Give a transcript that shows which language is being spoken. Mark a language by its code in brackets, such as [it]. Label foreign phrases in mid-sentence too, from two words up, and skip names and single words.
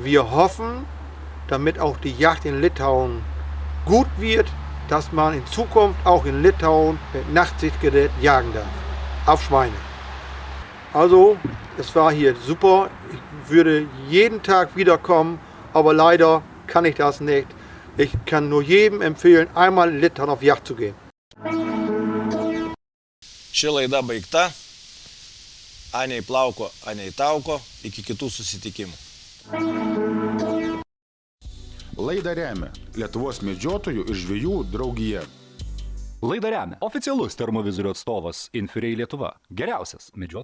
[de] Wir hoffen, damit auch die Jagd in Litauen gut wird, dass man in Zukunft auch in Litauen mit Nachtsichtgerät jagen darf, auf Schweine. Also, es war hier super. Ich würde jeden Tag wiederkommen, aber leider kann ich das nicht. Ich kann nur jedem empfehlen, einmal in Litauen auf Jagd zu gehen. [lt] Ši laida baigta. Aniai plauko, aniai tauko. Iki kitų susitikimų. Laidą remia Lietuvos medžiotojų ir žvejų draugija. Laidą remia oficialus termovizorio atstovas Inferiai Lietuva.